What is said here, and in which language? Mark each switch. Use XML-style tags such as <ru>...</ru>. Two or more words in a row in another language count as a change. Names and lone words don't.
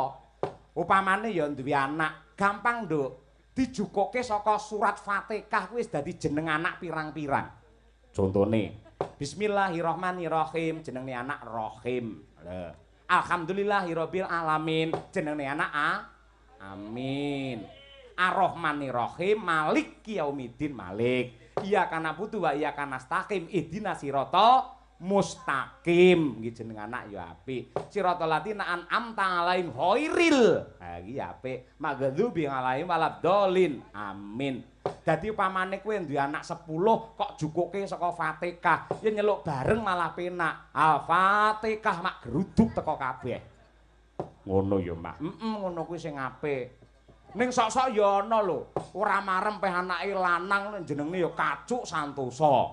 <jv>Upamane ya duwe anak, gampang, Nduk. Dijukuke saka surat Fatihah kuwi wis dadi jeneng anak pirang-pirang. Contone,</jv> <ar>بسم الله الرحمن الرحيم</ar> <jv>jenenge anak Rahim.</jv> <ar>الحمد لله رب العالمين</ar> <jv>jenenge anak Amin.</jv> <ar>الرحمن الرحيم مالك يوم الدين مالك. إياك نعبد وإياك نستعين اهدنا الصراط المستقيم.</ar> <jv>Nggih jeneng anak ya apik.</jv> <ar>صراط الذين أنعمت عليهم غير.</ar> <jv>Ha iki apik.</jv> <ar>المغضوب عليهم ولا الضالين. Amin.</ar> <jv>Dadi upamane kowe duwe anak 10 kok jukuke saka Fatihah, yen nyeluk bareng malah penak. Al-Fatihah mak geruduk teko kabeh. Ngono ya, Mak. Ngono kuwi sing apik. Ning sok-sok ya ana lho, ora marem peh anake lanang jenenge ya Kacuk Santosa.</jv>